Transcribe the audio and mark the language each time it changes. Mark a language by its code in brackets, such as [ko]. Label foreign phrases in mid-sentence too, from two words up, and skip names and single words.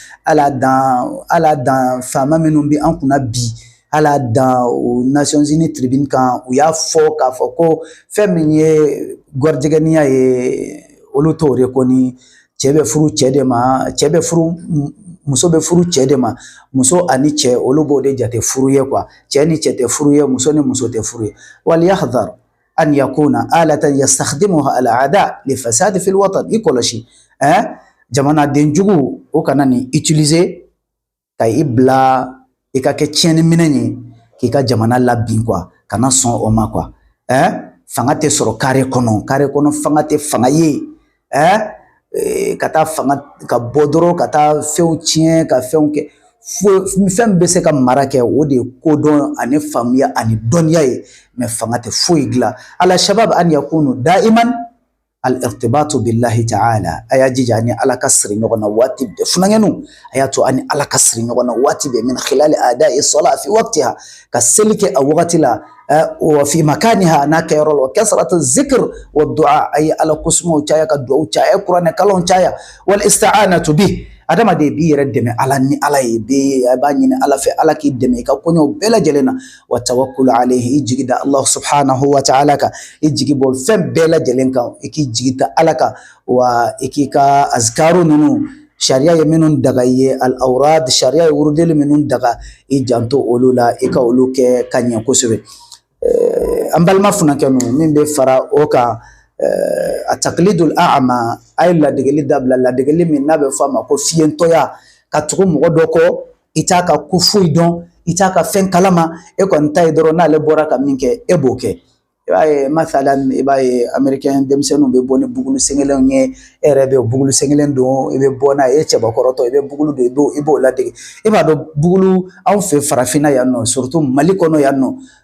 [bm] ma ala dan faama minnu bɛ an kunna bi ala dan o Nations Unies tribune kan u y'a fɔ k'a fɔ ko fɛn min ye gwarijɛgɛniya ye olu t'o rekɔni cɛ bɛ furu cɛ de ma muso bɛ furu cɛ de ma muso ani cɛ olu b'o de jate furu ye quoi cɛ ni cɛ tɛ furu ye muso ni muso tɛ furu ye [ar] وليحذر أن يكون آلة يستخدمها الأعداء للفساد في الوطن [bm] i kɔlɔsi jamanaden jugu o kana nin utiliser ka i bila i ka kɛ tiɲɛni minɛn ye k'i ka jamana labin quoi kana sɔn o ma quoi fanga tɛ sɔrɔ kare kɔnɔ fanga tɛ fanga ye ka taa fanga ka bɔ dɔrɔn ka taa fɛnw tiɲɛ ka fɛnw kɛ fɛn bɛ se ka mara kɛ o de ye kodɔn ani faamuya ani dɔnniya ye mais fanga tɛ foyi dilan [ar] على الشباب أن يكون دائما الارتباط بالله تعالى [bm] a y'a jija ani ala ka siri ɲɔgɔn na waati bɛɛ funankɛnu a y'a to ani ala ka siri ɲɔgɔn na waati bɛɛ [ar] من خلال أداء الصلاة في وقتها [bm] ka seli kɛ a wagati la wa [ar] في مكانها [bm] n'a kɛyɔrɔ la [ar] وكثرة الذكر والدعاء [bm] a ye ala kosumuw caya ka duwaw caya a ye kuranɛ kalanw caya [ar] والاستعانة به [bm] adamaden b'i yɛrɛ dɛmɛ ala ni ala ye a b'a ɲini ala fɛ ala k'i dɛmɛ i ka koɲɛw bɛɛ lajɛlen na [ar] والتوكل عليه [bm] i jigi da [ar] الله سبحانه وتعالى [bm] kan i jigi bɔ fɛn bɛɛ lajɛlen kan i k'i jigi da ala kan wa i k'i ka azkaru ninnu sariya ye minnu daga i ye al-awrad sariya ye wurudeli minnu daga i janto olu la i ka olu kɛ ka ɲɛ kosɛbɛ an balima funankɛnu min bɛ fara o kan a [ar] التقليد الأعمى [bm] a ye ladegeli dabila ladegeli min n'a bɛ fɔ a ma ko fiyentɔya ka tugu mɔgɔ dɔ kɔ i t'a ka ko foyi dɔn i t'a ka fɛn kalama e kɔni ta ye dɔrɔn n'ale bɔra ka min kɛ e b'o kɛ i b'a ye masalan i b'a ye américain denmisɛnninw bɛ bɔ ni bugulu sɛngɛlenw ye e yɛrɛ bɛ bugulu sɛngɛlen don i bɛ bɔ n'a ye e cɛbakɔrɔtɔ i bɛ bugulu don i b'o ladege i b'a dɔn bugulu anw fɛ farafinna yan nɔ surtout Mali kɔnɔ yan nɔ